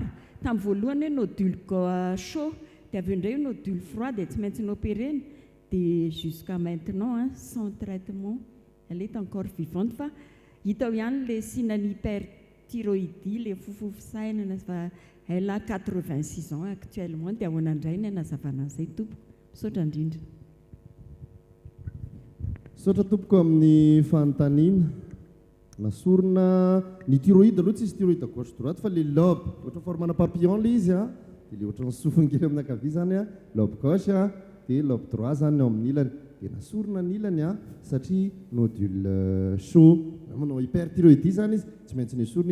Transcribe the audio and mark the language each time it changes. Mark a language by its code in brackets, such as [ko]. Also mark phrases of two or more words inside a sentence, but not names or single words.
[fr] Tant vouluane nodule chaud, tu avais une nodule froide, et tu m'as opéré. Jusqu'à maintenant, sans traitement, elle est encore vivante. Il y a les signes hyperthyroïdie, les elle a 86 ans actuellement. [mg] Saotra tompoko amin'ny fanontaniana nasorona ny thyroïde aloha tsisy [fr] thyroïde gauche droite [mg] fa le lobe ohatra formana papillon le izy dia le ohatra ny sofiny kely amin'ny ankavia zany [fr] lobe gauche [mg] dia [fr] lobe droit [mg] zany eo amin'ny ilany dia nasorona ny ilany satria [fr] nodule chaud [mg] manao hyperthyroïdie zany izy tsy maintsy nesorona